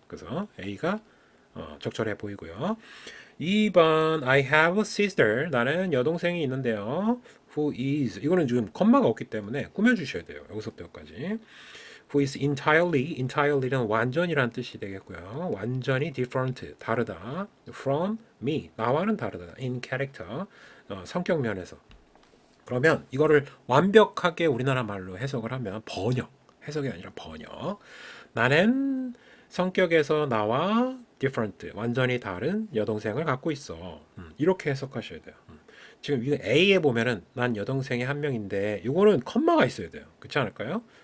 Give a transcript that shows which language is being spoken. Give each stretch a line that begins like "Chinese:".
Korean: 그래서 A가 적절해 보이고요.
English: 2번 I have a sister.
Korean: 나는 여동생이 있는데요.
English: Who is
Korean: 이거는 지금 컴마가 없기 때문에 꾸며주셔야 돼요. 여기서부터 여기까지. Who is entirely는 완전이란 뜻이 되겠고요. 완전히 different, 다르다.
English: From me,
Korean: 나와는 다르다.
English: In character,
Korean: 성격 면에서. 그러면 이거를 완벽하게 우리나라 말로 해석을 하면 번역. 해석이 아니라 번역. 나는 성격에서 나와 different, 완전히 다른 여동생을 갖고 있어. 이렇게 해석하셔야 돼요. 지금 이거 A에 보면은 난 여동생이 한 명인데 이거는 컴마가 있어야 돼요. 그렇지 않을까요?